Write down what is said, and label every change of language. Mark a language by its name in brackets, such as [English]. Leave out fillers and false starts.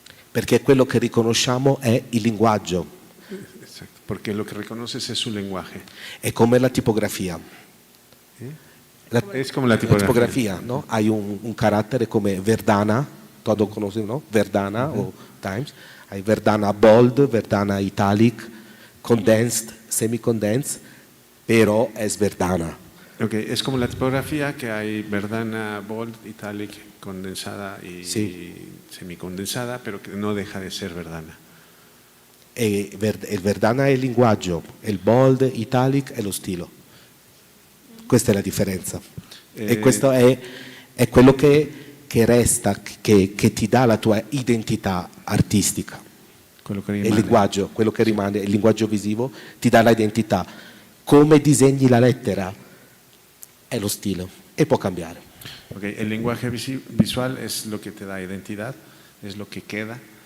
[Italian] Perché quello che riconosciamo è il linguaggio. [Spanish] Exacto, porque lo que reconoces es su lenguaje. [Italian] È come la tipografia. [Spanish] Es como la tipografía. ¿no? Hay un [Italian] carattere come [Spanish] Verdana, todos conocen, ¿no? Verdana o Times. Hay Verdana Bold, Verdana Italic, Condensed, Semi-Condensed, pero es Verdana. Okay. Es como la tipografía, que hay Verdana Bold, Italic, condensada y semicondensada, pero que no deja de ser Verdana. [Italian] Il Verdana è il linguaggio, il Bold, Italic è lo stile. Questa è la differenza. E questo è quello che resta, che ti dà la tua identità artistica. Il linguaggio, quello che rimane, il linguaggio visivo ti dà l'identità. Come disegni la lettera è lo stile e può cambiare. Okay. [Spanish] El lenguaje visual es lo que te da identidad, es lo que queda.